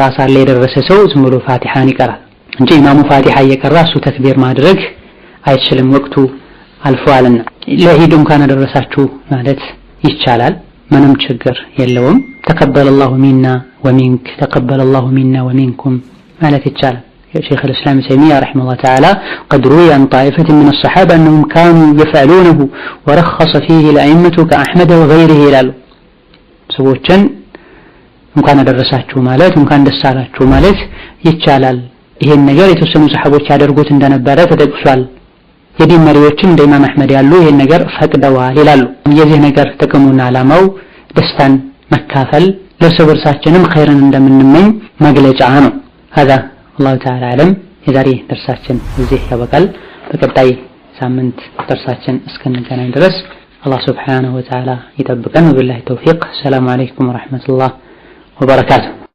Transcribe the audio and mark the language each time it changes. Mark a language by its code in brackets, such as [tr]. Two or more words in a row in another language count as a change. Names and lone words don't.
[am] ሳለ የደረሰ ሰው ዝም ብሎ ፋቲሃን ይቀራል እንጂ ኢማሙ ፋቲሃ እየቀራ እሱ ተክቢር ማድረግ አይችልም፣ ወቅቱ አልፏልና። ለዒድ እንኳን አደረሳችሁ ማለት ይቻላል፣ ምንም ችግር የለውም። [ar] تقبل الله منا ومنك تقبل الله منا ومنكم [am] ማለት ይቻላል። [ar] شيخ الإسلام تيمية رحمه الله تعالى قد روي عن طائفة من الصحابة أنهم كانوا يفعلونه ورخص فيه الأئمة كأحمد وغيره [am] ይላሉ። ሰዎችን እንኳን አደረሳችሁ ማለት እንኳን ደስ አላችሁ ማለት ይቻላል። ይሄን ነገር የተወሰኑ ሰሃቦች ያደርጉት እንደነበረ ተጠቅሷል። የዲን መሪዎችም እንደ ኢማም አህመድ ያሉ ይሄን ነገር ፈቅደዋል ይላሉ። የዚህ ነገር ጥቅሙና ዓላማው ደስታን መካፈል ለሰው በርሳችንም ኸይርን እንደምንመኝ መግለጫ ነው። [ar] هذا الله تعالى أعلم። [am] የዛሬ ደርሳችን እዚህ ያበቃል። በቀጣይ ሳምንት ደርሳችን እስከንገናኝ ድረስ አላህ [ar] سبحانه وتعالى [am] ይጠብቀን። [ar] وبالله التوفيق። السلام عليكم ورحمة الله وبركاته።